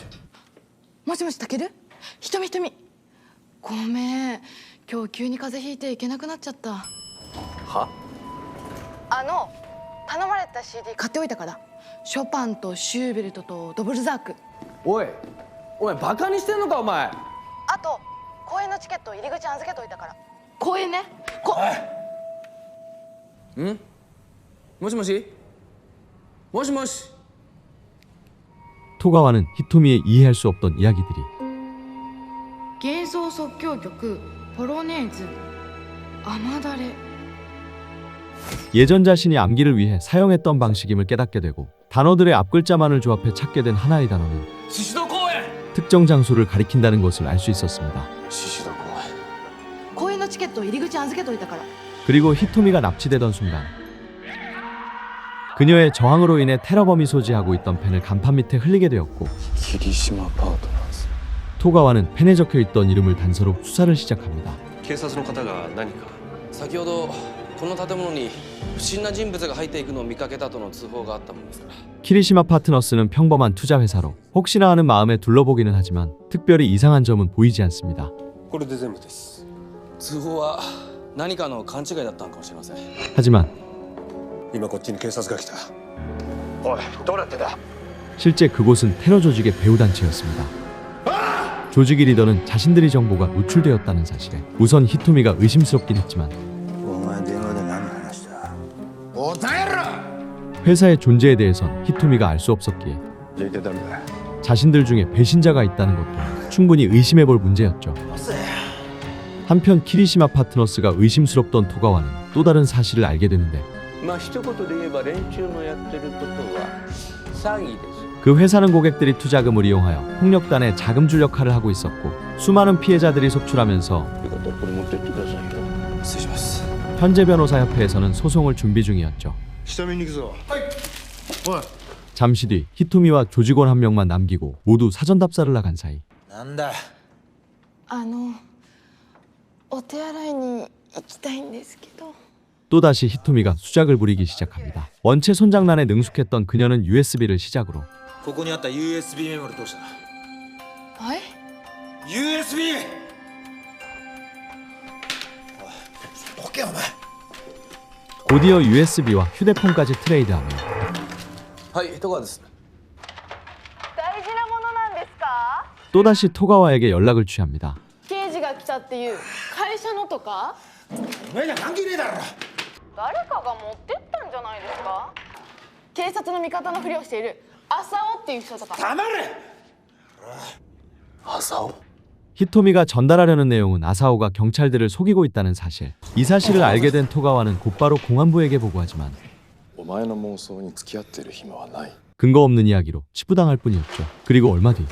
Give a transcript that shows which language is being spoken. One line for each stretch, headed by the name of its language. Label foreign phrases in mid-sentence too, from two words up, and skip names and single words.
Japanese: もしもし、たける？ひとみ。ごめん、今日急に風邪ひいて行けなくなっちゃった。は頼まれた CD 買っておいたから。ショパンとシューベルトとドボルザーク。おいお前バカにしてんのかお前あと公園のチケット入り口預けといたから。公園ね。んもしもしもしもし
Korean: 토가와는 히토미의 이해할 수 없던 이야기들이
Japanese: 幻想即興曲ポロネーズ雨だれ
Korean: 예전 자신이 암기를 위해 사용했던 방식임을 깨닫게 되고 단어들의 앞글자만을 조합해 찾게 된 하나의 단어는
Japanese: 宍戸公園
Korean: 특정 장소를 가리킨다는 것을 알 수 있었습니다.
Japanese: 宍戸公園公園のチケット入り口預けといたから。
Korean: 그리고 히토미가 납치되던 순간 그녀의 저항으로 인해 테러범이 소지하고 있던 펜을 간판 밑에 흘리게 되었고 키리시마 파트너즈 토가와는 펜에 적혀있던 이름을 단서로 수사를 시작합니다.
Japanese: 警察の方が何か先ほどこの建物に不審な人物が入っていくのを見かけたとの通報があったものですから
Korean: 키리시마 파트너스는 평범한 투자 회사로 혹시나 하는 마음에 둘러보기는 하지만 특별히 이상한 점은 보이지 않습니다.
Japanese: これで全部です。通報は何かの勘違いだったのかもしれません
Korean: 하지만
Japanese: 今こっちに警察が来た。おい、どうなってんだ。
Korean: 실제 그곳은 테러 조직의 배후 단체였습니다. 조직의 리더는 자신들의 정보가 노출되었다는 사실에 우선 히토미가 의심스럽긴 했지만
Japanese: お前電話で何話した。答えろ。
Korean: 회사의 존재에 대해선 히토미가 알 수 없었기에
Japanese: じゃあ一体誰だ。
Korean: 자신들 중에 배신자가 있다는 것도 충분히 의심해볼 문제였죠. 한편 키리시마 파트너스가 의심스럽던 토가와는 또 다른 사실을 알게 되는데
Japanese: まあ一言で言えば連中のやってることは詐欺です。
Korean: 그 회사는 고객들이 투자금을 이용하여 폭력단에 자금줄 역할을 하고 있었고 수많은 피해자들이 속출하면서 현재 변호사협회에서는 소송을 준비 중이었죠. 잠시 뒤 히토미와 조직원 한 명만 남기고 모두 사전 답사를 나간 사이
Japanese: なんだ。お手洗いに行きたいんですけど。
Korean: 또다시 히토미가 수작을 부리기 시작합니다. 원체 손장난에 능숙했던 그녀는 USB를 시작으로
Japanese: ここにあった USB メモリどうした。はい。 USB。どけお前。
Korean: 곧이어 USB와 휴대폰까지 트레이드하며
Japanese: はい戸川です大事なものなんですか？
Korean: 또다시 토가와에게 연락을 취합니다.
Japanese: 刑事が来たっていう会社のとか？お前には関係ねえだろ。誰かが持ってったんじゃないですか？警察の味方のふりをしている浅尾っていう人とか。黙れ。
Korean: 아사오 히토미가 전달하려는 내용은 아사오가 경찰들을 속이고 있다는 사실. 이 사실을 알게 된 토가와는 곧바로 공안부에게 보고하지만
Japanese: お前の妄想に付き合ってる暇はない
Korean: 근거 없는 이야기로 치부당할 뿐이었죠. 그리고 얼마 뒤